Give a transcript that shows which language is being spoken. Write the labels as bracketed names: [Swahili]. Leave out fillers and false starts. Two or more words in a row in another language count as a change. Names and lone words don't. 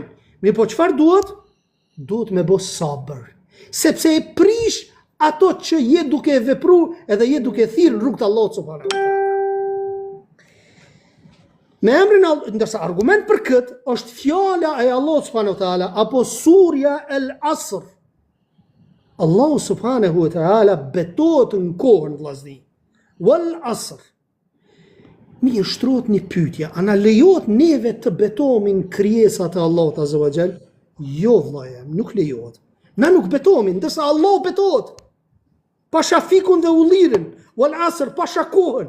[Albanian] Mirë, po çfarë duhet? Duhet me bë sabër. Sepse e prish ato që je duke e vepru edhe je duke thirrë në rrugt të Allahut [Arabic] سبحانه وتعالى. [Albanian] Me emrin Allah, ndërsa argument për këtë është fjala e Allahut [Arabic] سبحانه وتعالى [Albanian] apo surja al-Asr. Allahu [Arabic] سبحانه وتعالى [Albanian] betohet në kohën vllazni. [Arabic] والعصر. [Albanian] Mi shtrohet një pyetje, a na lejohet neve të betohemi në krijesat e Allahut [Arabic] عز وجل? [Albanian] Jo vllaja, nuk lejohet. Na nuk betohemi, ndërsa Allah betohet. Pasha fikun dhe ullirin, [Arabic] والعصر, [Albanian] pasha kohën.